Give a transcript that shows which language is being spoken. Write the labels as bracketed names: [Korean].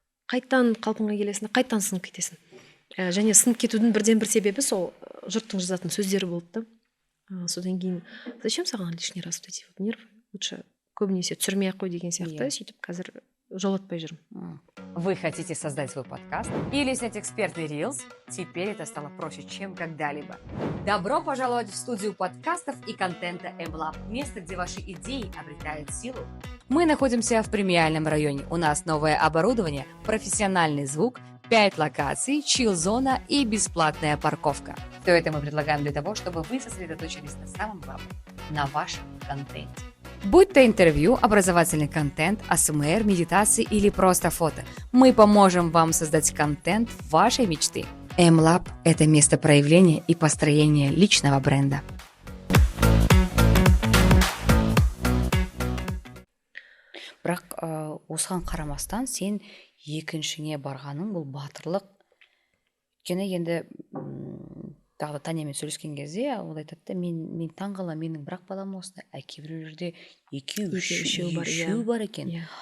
[Kazakh] Қайттан қалпыңа келесің, қайттан сынып кетесің. Және сынып кетудің бірден бір себебі сол жұрттың жазатын сөздері болды да. Содан кейін зачем саған [Russian] лишний раз вот эти вот нервы? [Kazakh] Лучше көбінесе түсірмей ақ қой деген сияқты, сөйтіп қазір жолатпай жүрмін. [Russian] Вы хотите создать свой подкаст или снять экспертный рилс? Теперь это стало проще, чем когда-либо. Добро пожаловать в студию подкастов и контента MLab, место, где ваши идеи обретают силу. Мы находимся в премиальном районе. У нас новое оборудование, профессиональный звук, 5 локаций, чил-зона и бесплатная парковка. Все это мы предлагаем для того, чтобы вы сосредоточились на самом главном, на вашем контенте. Будь то интервью, образовательный контент, АСМР, медитации или просто фото, мы поможем вам создать контент вашей мечты. MLab – это место проявления и построения личного бренда. [Kazakh] Бірақ осыған қарамастан сен екіншіңе барғаның бұл батырлық. Өйткені енді тағы Танямен сөйлескен кезде ол айтады да, мен таңғаламын, менің бірақ балам осындай, кейбіреулерде екеу бар екен.